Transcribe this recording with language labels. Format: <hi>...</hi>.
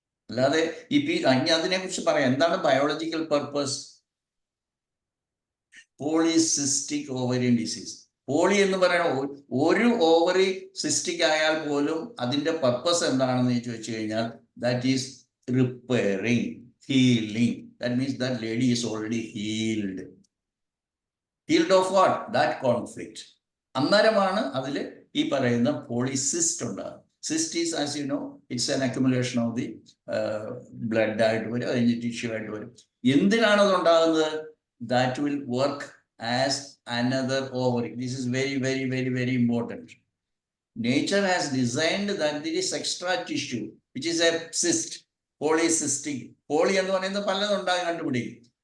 <ml>അല്ലാതെ ഇനി അതിനെക്കുറിച്ച് പറയാം. എന്താണ് biological purpose? Polycystic ovarian disease. Poly എന്ന് പറയുന്ന ഒരു ഓവറി സിസ്റ്റിക് ആയാൽ പോലും അതിന്റെ പർപ്പസ് എന്താണെന്ന് ചോദിച്ചു കഴിഞ്ഞാൽ</ml> <en>That is repairing, healing. That means that lady is already healed. Healed of what? That conflict.</en> <ml>അന്നേരമാണ് അതിൽ ഈ പറയുന്ന പോളിസിസ്റ്റ് ഉണ്ടാകുന്നത്.</ml> <en>cyst is, as you know, it's an accumulation of the blood</en> <ml>ആയിട്ട് വരും, അതിൻ്റെ ടിഷ്യൂ ആയിട്ട് വരും. എന്തിനാണ് അത് ഉണ്ടാകുന്നത്?</ml> <en>That will work as another ovary. This is very, very, very, very important. Nature has designed that there is extra tissue, which is a cyst. Polycystic.</en> <ml>Poly എന്ന് പറയുന്നത് പലതും ഉണ്ടാകാൻ കണ്ടുപിടിക്കും.</ml>